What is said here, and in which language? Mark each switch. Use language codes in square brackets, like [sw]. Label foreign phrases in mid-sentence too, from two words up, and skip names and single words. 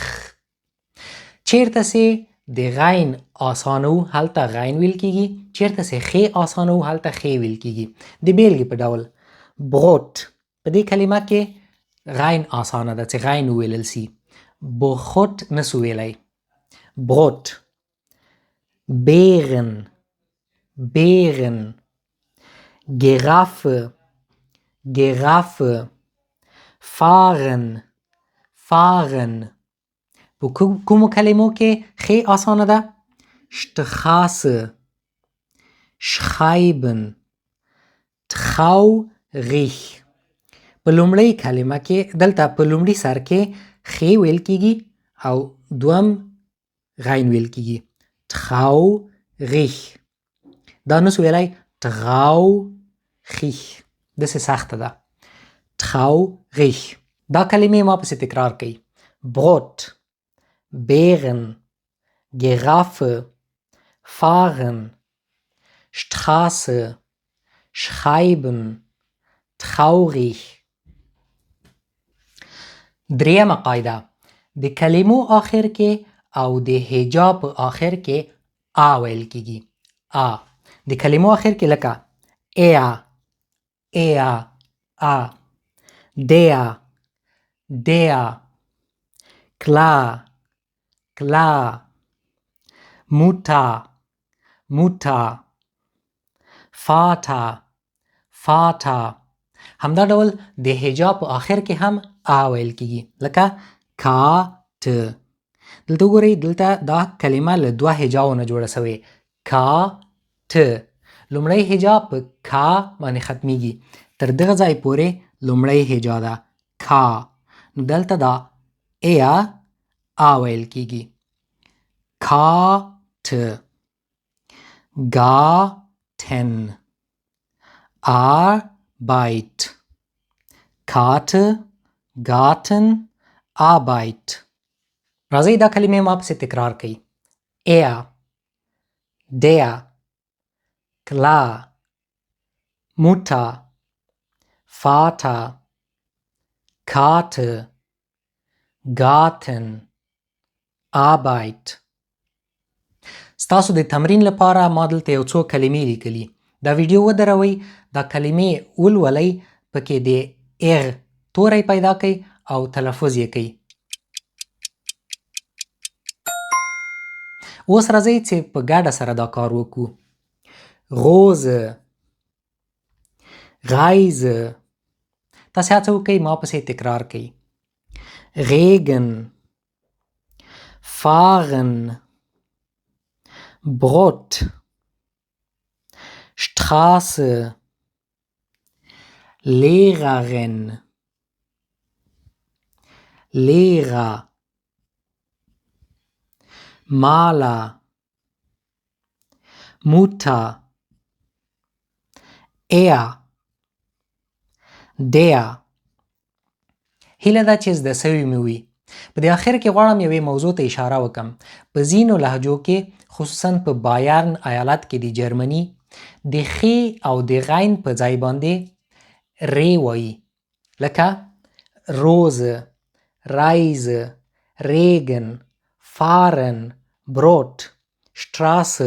[ps] چیرته سي د غین آسانو هلته غین ویل کیږي، چیرته سي خ آسانو هلته خ ویل کیږي. د بیلګې په ډول بروت، په دې کلمه کې غین آسانه ده چې غین ویلل سي. بخوت نسو ویلی. بروت. [de] Beeren. Beeren. Giraffe. Giraffe. fahren. fahren. [ps] په کومو کلمو کې خی آسانه ده؟ [de] Straße. schreiben. traurig. [ps] په لومړی کلمه کې دلته په لومړي سر کې خی ویل کیږي او دوم غین ویل کیږي. traurig. دا نسو ویلی traurig. داسې سخته ده. traurig. دا کلمې ما پسې تکرار کړئ. [de] Brot. Beeren. Giraffe. fahren. Straße. schreiben. traurig. [ps] دریمه قاعده. د کلمو آخر کې او د هجا په آخر کې آ ویل کیږي. آ. د کلمو آخر کې لکه er. [de] er. آ. der. der. klar. klar. Mutter. Mutter. Vater. Vater. [ps] همدا ډول د هجا په آخر کې هم آ ویل کیږي لکه کات. دلته وګورئ دلته دا کلمه له دوه هجاو نه جوړه سوې. کات. لومړی هجا په کا باندې ختمیږي. تر دغه ځای پورې لومړی هجا ده. کا. نو دلته دا ایا آ ویل کیږي. [de] کات. garten. Arbeit. Karte. Garten. Arbeit. [ps] راځئ دا کلمې ما پسې تکرار کړئ. [de] er. der. klar. Mutter. Vater. Karte. Garten. Arbeit. [ps] ستاسو د تمرین لپاره ما دلته یو څو کلمې لیکلي. دا ویډیو ودروئ، دا کلمې ولولئ، پکې د اغ توری پیدا کړئ او تلفظ یې کړئ. اوس راځئ چې په ګډه سره دا کار وکړو. [de] Rose. Reise. [ps] تاسې هڅه وکړئ ما پسې تکرار کړئ. [de] Regen. Fahren. Brot. Straße. Lehrerin. Lehrer. Maler. Mutter. Er. Der. [ps] هیله ده چې زده سوي مې وي. په دې اخر کې غواړم یوې موضوع ته اشاره وکم. په ځینو لهجو کې خصوصا په بایرن ایالت کې د جرمني د خې او د غین په ځای باندې ری وایي. لکه [de] Rose, Reise, Regen, fahren, Brot, Straße.